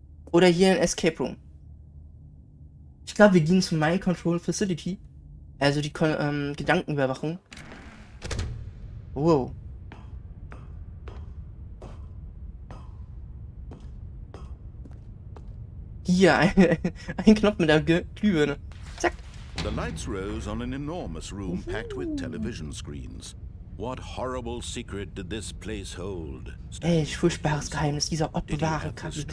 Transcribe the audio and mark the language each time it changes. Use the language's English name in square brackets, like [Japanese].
[German] Oder hier in Escape Room. Ich glaube, wir gehen zu Mind Control Facility. Also die Gedankenüberwachung. Wow. Hier, ein Knopf mit der Glühbirne. Zack. [English] The lights rose on an enormous room packed with television screens. What horrible secret did this place hold? [German] Welch furchtbares Geheimnis dieser Ort bewahren kann.